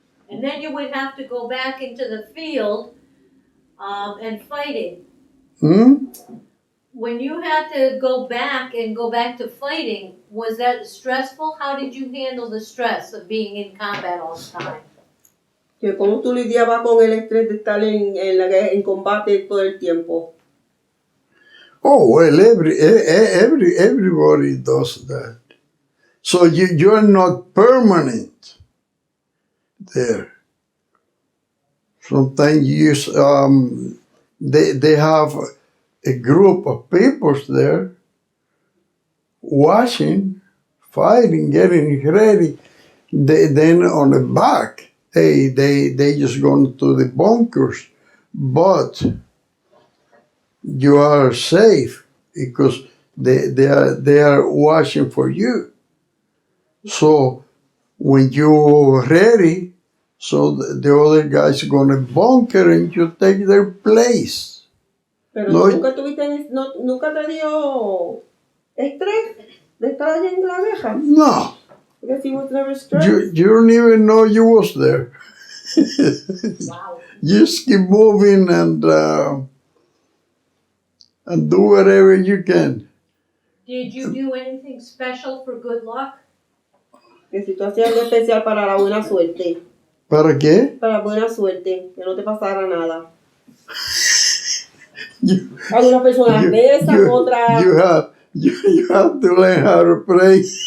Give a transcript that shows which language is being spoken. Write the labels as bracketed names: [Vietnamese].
[English] and then you would have to go back into the field and fighting. Hmm? When you had to go back to fighting, was that stressful? How did you handle the stress of being in combat all the time? [Spanish] Que ¿Cómo tú lidiabas con el estrés de estar en combate todo el tiempo? [English] Oh well, everybody does that. So you're not permanent there. Sometimes you use, they have a group of people there watching, fighting, getting ready. Then on the back, they just go into the bunkers, but you are safe because they are watching for you. So when you're ready, so the other guys are gonna bunker and you take their place. [Spanish] Pero No. nunca nunca te dio estrés de estar allá en la guerra. [English] No, Because he was never stressed. you don't even know you was there. Wow. You just keep moving and do whatever you can. Did you do anything special for good luck? [Spanish] Que si tú hacías algo especial para la buena suerte. ¿Para qué? Para la buena suerte, que no te pasara nada. [English] You, [Spanish] Algunas personas rezan, otras. [English] you have to learn how to pray.